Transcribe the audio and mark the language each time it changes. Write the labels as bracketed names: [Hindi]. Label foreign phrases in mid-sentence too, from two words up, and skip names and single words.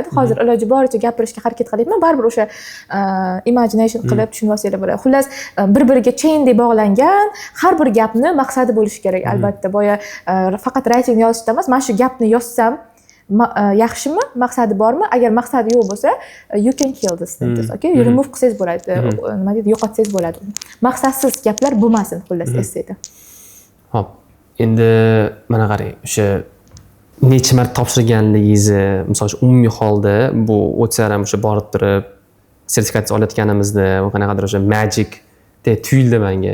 [Uzbek] Hozir iloji boricha gapirishga harakat qilyapman, baribir o'sha imagination qilib tushunib olsanglar bo'ladi. Xullas, bir-biriga chaindek bog'langan har bir gapni maqsadi bo'lishi kerak, albatta. Boya faqat writing yozishda emas, mana shu gapni yozsam yaxshimi, maqsadi bormi? Agar maqsadi yo'q bo'lsa, [English] you can kill this sentence, okay? [Uzbek] Remove qilsangiz bo'ladi, nima deydi, yo'qotsangiz bo'ladi. Maqsadsiz gaplar bo'lmasin, xullas, essayda. Xo'p, endi mana qarang, o'sha necha marta topshirganligingizni, misol uchun umumiy holda bu o'tsa ham o'sha borib turib sertifikatsiya olayotganimizda qanaqadir o'sha magic deb tuyuldi menga.